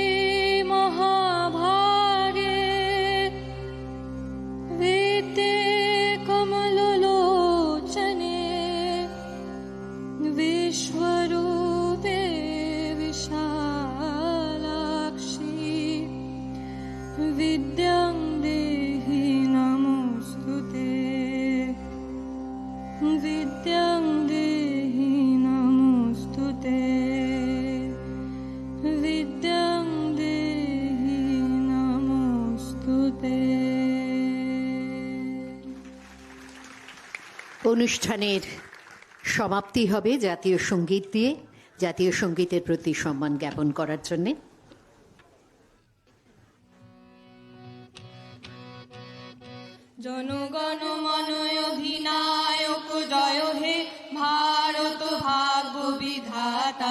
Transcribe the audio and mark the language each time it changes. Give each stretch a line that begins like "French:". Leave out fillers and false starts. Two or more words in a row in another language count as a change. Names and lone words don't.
Sanskrit: महाभागे वेदे कमललोचने विश्वरूपे विशालाक्षी विद्यां देहि नमोऽस्तुते विद्यां देहि नमोऽस्तुते विद्यां देहि नमोऽस्तुते।
Bangla: অনুষ্ঠানের সমাপ্তি হবে জাতীয় সঙ্গীত দিয়ে, জাতীয় সঙ্গীতের প্রতি সম্মান জ্ঞাপন করার জন্য। জনগণ মন অধিনায়ক জয় হে ভারত ভাগ্য বিধাতা